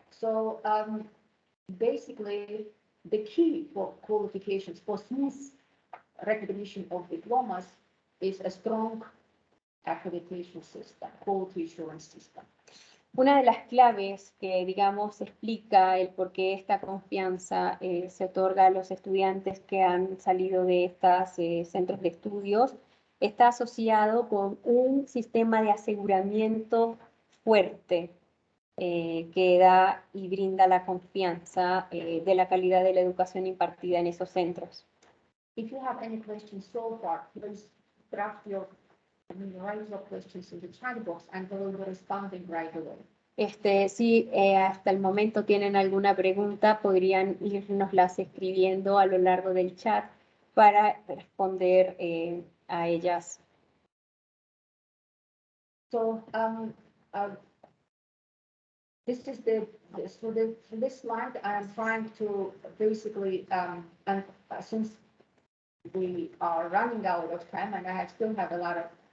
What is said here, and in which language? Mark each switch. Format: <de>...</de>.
<en>So basically, the key for qualifications for smooth recognition of diplomas is a strong accreditation system, quality assurance system.</en> <es>Una de las claves que, digamos, explica el por qué esta confianza se otorga a los estudiantes que han salido de estos centros de estudios está asociado con un sistema de aseguramiento fuerte que da y brinda la confianza de la calidad de la educación impartida en esos centros.</es> <en>If you have any questions so far, please write your questions in the chat box and we will be responding right away.</en> <es>Si hasta el momento tienen alguna pregunta, podrían irnoslas escribiendo a lo largo del chat para responder a ellas.</es> <en>So, this is for this slide, I am trying to basically, and since we are running out of time and I still have a lot of</en>